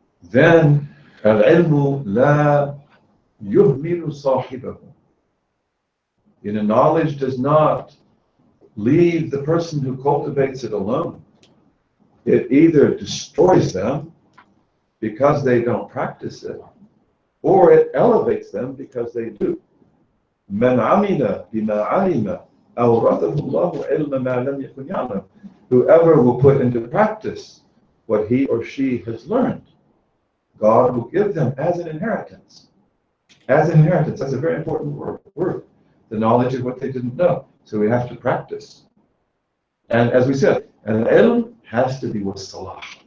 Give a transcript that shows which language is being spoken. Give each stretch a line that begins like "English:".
Arabic: Then al-ilmu la yuhmilu sahibahu.
English: You know, knowledge does not leave the person who cultivates it alone. It either destroys them because they don't practice it, or it elevates them because they do.
Arabic: من عمل بما علم أورثه الله علم ما لم يكن يعلم.
English: Whoever will put into practice what he or she has learned, God will give them as an inheritance. As an inheritance, that's a very important word. The knowledge of what they didn't know. So we have to practice. And as we said, an ilm has to be with salah.